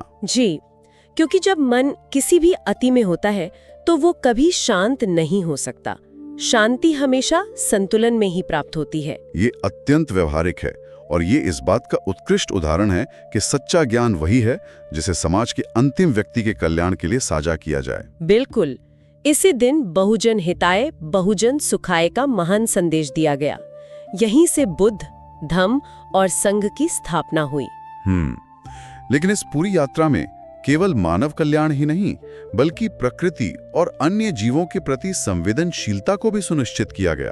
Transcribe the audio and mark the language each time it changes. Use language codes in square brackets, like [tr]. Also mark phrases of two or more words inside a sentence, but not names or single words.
[hi] जी, क्योंकि जब मन किसी भी अति में होता है तो वो कभी शांत नहीं हो सकता। शांति हमेशा संतुलन में ही प्राप्त होती है। ये अत्यंत व्यवहारिक है और ये इस बात का उत्कृष्ट उदाहरण है कि सच्चा ज्ञान वही है जिसे समाज के अंतिम व्यक्ति के कल्याण के लिए साझा किया जाए। बिल्कुल। इसी दिन [sa] बहुजन हिताय बहुजन सुखाय [hi] का महान संदेश दिया गया। यहीं से बुद्ध, धम्म और संघ की स्थापना हुई। लेकिन इस पूरी यात्रा में केवल मानव कल्याण ही नहीं, बल्कि प्रकृति और अन्य जीवों के प्रति संवेदनशीलता को भी सुनिश्चित किया गया।